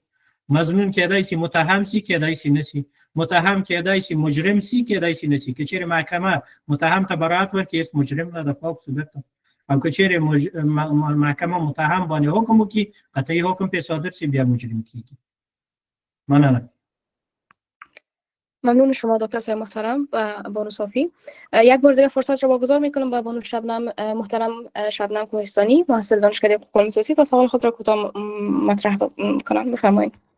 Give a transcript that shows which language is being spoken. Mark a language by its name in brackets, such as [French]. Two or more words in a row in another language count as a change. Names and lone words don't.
[Pashto] مظنون کېدای شي متهم شي، کېدای شي نه شي. متهم کېدای شي مجرم شي، کېدای شي نه شي. که چیرې محکمه متهم ته براءت ورکړي، هیڅ مجرم نه ده، پاک ثبوت ده. او که چیرې محکمه متهم باندې حکم وکړي، قطعي حکم پې صادر شي، بیا مجرم کېږي. [Persian] ممنونم. ممنون شما دکتر صاحب محترم و بانو صافی. یک بار دیگه فرصت را واگذار میکنم به بانو شبنم محترم، شبنم کوهستانی، محصل دانشکده حقوق قانون اساسی، و سوال خود را کوتاه مطرح کنم. بفرمایید.